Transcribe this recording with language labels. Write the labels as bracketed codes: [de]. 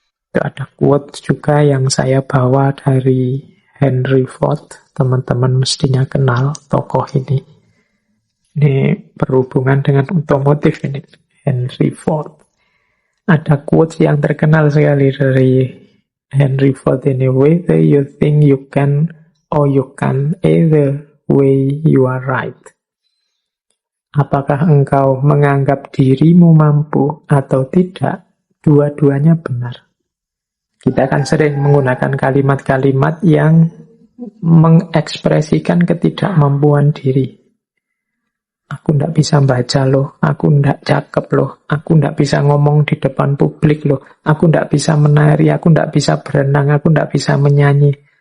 [id] Itu ada quote juga yang saya bawa dari Henry Ford. Teman-teman mestinya kenal tokoh ini. Ini berhubungan dengan otomotif ini. Henry Ford. Ada quotes yang terkenal sekali dari Henry Ford ini. [en] Whether you think you can or you can, either way you are right. [id] Apakah engkau menganggap dirimu mampu atau tidak, dua-duanya benar. Kita akan sering menggunakan kalimat-kalimat yang mengekspresikan ketidakmampuan diri. Aku ndak bisa baca loh, aku ndak cakep loh, aku ndak bisa ngomong di depan publik loh, aku ndak bisa menari, aku ndak bisa berenang, aku ndak bisa menyanyi.